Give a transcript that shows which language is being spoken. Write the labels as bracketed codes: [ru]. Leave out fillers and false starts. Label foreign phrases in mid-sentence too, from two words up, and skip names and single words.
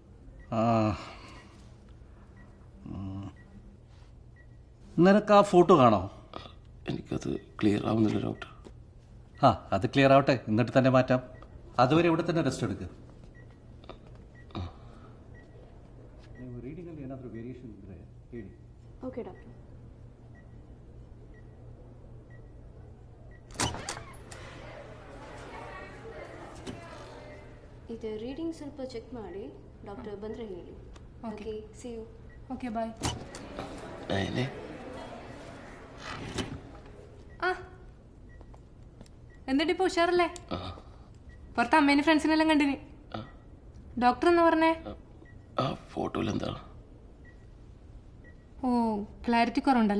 [ml] നിനക്ക് ആ ഫോട്ടോ കാണോ? എനിക്കത് ക്ലിയർ ആവുന്നില്ല ഡോക്ടർ. അത് ക്ലിയർ ആവട്ടെ, എന്നിട്ട് തന്നെ മാറ്റാം. അതുവരെ ഇവിടെ തന്നെ റെസ്റ്റ് എടുക്കുക. [en] Okay doctor. [kn] ಇದು ರೀಡಿಂಗ್ ಸ್ವಲ್ಪ ಚೆಕ್ ಮಾಡಿ ಡಾಕ್ಟರ್ ಬಂದರೆ ಹೇಳಿ. [en] Okay, see you. Okay bye. [ml] നയനെ. എന്നിട്ട് ഇപ്പോൾ ഉഷാറല്ലേ? പുറത്ത് അമ്മേനെ ഫ്രണ്ട്സിനെല്ലാം കണ്ടിന്. ഡോക്ടർ എന്ന് പറഞ്ഞേ? ആ ഫോട്ടോയിൽ എന്താണ്? ഓ, ക്ലാരിറ്റി കുറവുണ്ടല്ലേ?